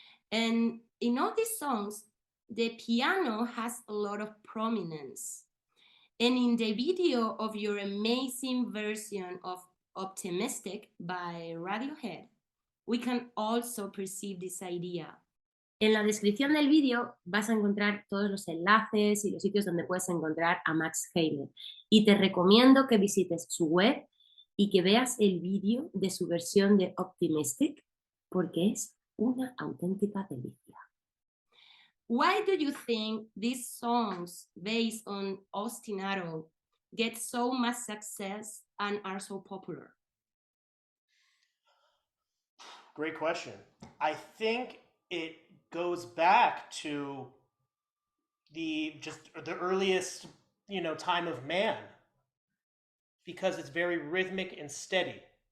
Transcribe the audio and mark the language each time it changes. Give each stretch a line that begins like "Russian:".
English: And in all these songs, the piano has a lot of prominence. And in the video of your amazing version of Optimistic by Radiohead, we can also perceive this idea.
Spanish: En la descripción del vídeo vas a encontrar todos los enlaces y los sitios donde puedes encontrar a Max Haymer. Y te recomiendo que visites su web y que veas el vídeo de su versión de Optimistic, porque es una auténtica delicia.
English: Why do you think these songs based on ostinato get so much success and are so popular? Great question. I think it goes back to the earliest, time of man, because it's very rhythmic and steady.